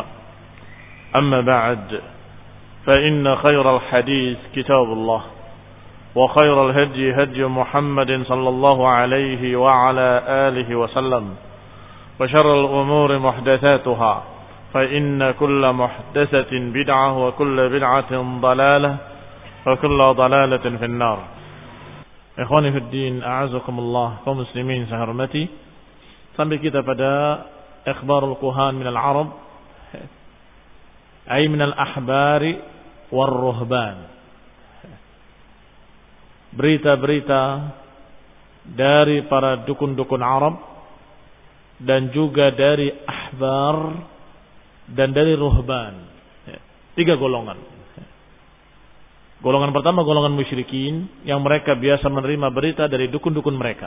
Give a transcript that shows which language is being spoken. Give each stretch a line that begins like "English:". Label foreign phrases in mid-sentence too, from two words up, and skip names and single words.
Arabic: أما بعد، فإن خير الحديث كتاب الله، وخير الهدي هدي محمد صلى الله عليه وعلى آله وسلم، وشر الأمور محدثاتها، فإن كل محدثة بدعة وكل بدعة ضلالة وكل ضلالة في النار. إخواني في دين,
Indonesian: a'azakumullah, kaum muslimin saya hormati. Sampai kita pada
Arabic: إخبار الكهان من العرب، أي من الأحبار والرهبان.
Indonesian: Berita-berita dari para dukun-dukun Arab dan juga dari ahbar dan dari ruhban. 3 golongan. Golongan pertama golongan musyrikin yang mereka biasa menerima berita dari dukun-dukun mereka.